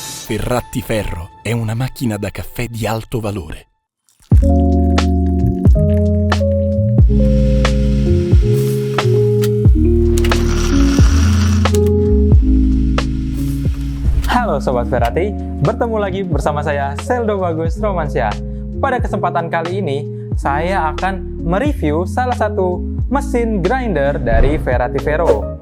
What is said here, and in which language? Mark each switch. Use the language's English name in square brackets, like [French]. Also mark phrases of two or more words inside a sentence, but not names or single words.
[Italian] Ferrati è una macchina da caffè di alto valore. [Indonesian] Halo Sobat Ferrati, bertemu lagi bersama saya Seldo Bagus Romansyah. Pada kesempatan kali ini, saya akan mereview salah satu mesin grinder dari Ferrati Vero.